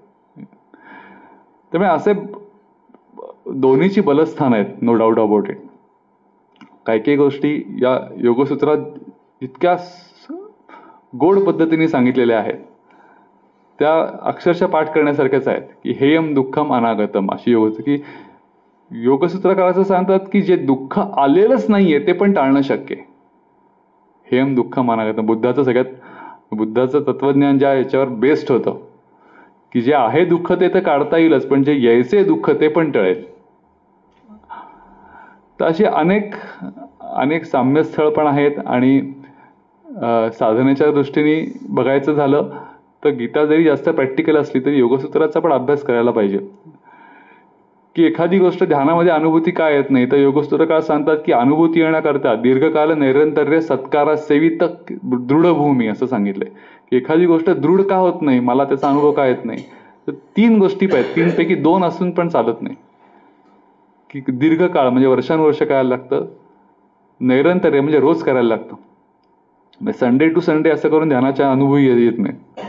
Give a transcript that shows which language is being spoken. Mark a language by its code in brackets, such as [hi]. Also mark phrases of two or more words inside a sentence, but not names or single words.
[mr] त्यामुळे असे दोन्हीची बलस्थान आहेत, [en] no doubt about it. [mr] काही काही गोष्टी या योगसूत्रात इतक्या गोड पद्धतीने सांगितलेल्या आहेत त्या अक्षरशः पाठ करण्यासारख्याच आहेत की [sa] हेयम दुःखम अनागतम [mr] अशी की योगसूत्रकाराचं सांगतात की जे दुःख आलेलंच नाहीये ते पण टाळणं शक्य आहे. [sa] हेयम दुःखम अनागतम [mr] बुद्धाचं तत्वज्ञान ज्या याच्यावर बेस्ड होतं की जे आहे दुःख ते तर काढता येईलच पण जे यायचे दुःख ते पण टळेल. तर अशी अनेक साम्यस्थळ पण आहेत. आणि साधनेच्या दृष्टीने बघायचं झालं तर गीता जरी जास्त प्रॅक्टिकल असली तरी योगसूत्राचा पण अभ्यास करायला पाहिजे. की एखादी गोष्ट ध्यानामध्ये अनुभूती का येत नाही तर योगसूत्रकार सांगतात की अनुभूती येण्याकरता [sa] दीर्घकाल नैरंतर्य सत्कारा सेवित दृढभूमी [mr] असं सांगितलंय. की एखादी गोष्ट दृढ का होत नाही, मला त्याचा अनुभव का येत नाही, तर 3 गोष्टी पाहिजेत. 3 पैकी 2 असून पण चालत नाही. की दीर्घकाळ म्हणजे वर्षानुवर्ष करायला लागतं, नैरंतर्य म्हणजे रोज करायला लागतं. [en] Sunday to Sunday [mr] असं करून ध्यानाच्या अनुभवी येत नाही.